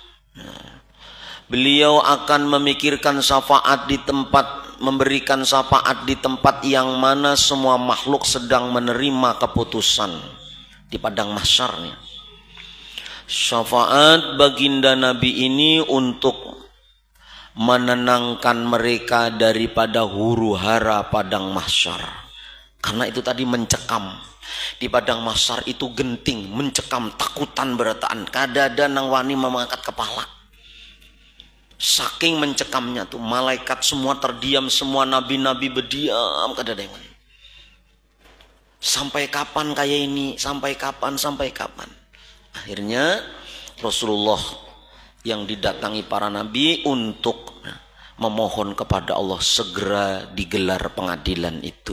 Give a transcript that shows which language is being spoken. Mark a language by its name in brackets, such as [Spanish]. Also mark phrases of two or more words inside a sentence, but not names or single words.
[Indonesian] Beliau akan memikirkan syafaat di tempat, memberikan syafaat di tempat yang mana semua makhluk sedang menerima keputusan di padang mahsyarnya. Syafaat baginda Nabi ini untuk menenangkan mereka daripada huru-hara padang mahsyar. Karena itu tadi mencekam. Di padang mahsyar itu genting, mencekam, [Banjar] takutan berataan. Kada ada nang wani mengangkat kepala. [Indonesian] Saking mencekamnya tuh, malaikat semua terdiam, semua nabi-nabi berdiam, [Banjar] kada ada yang wani. [Indonesian] Sampai kapan kayak ini? Sampai kapan? Sampai kapan? Akhirnya Rasulullah yang didatangi para nabi untuk memohon kepada Allah segera digelar pengadilan itu.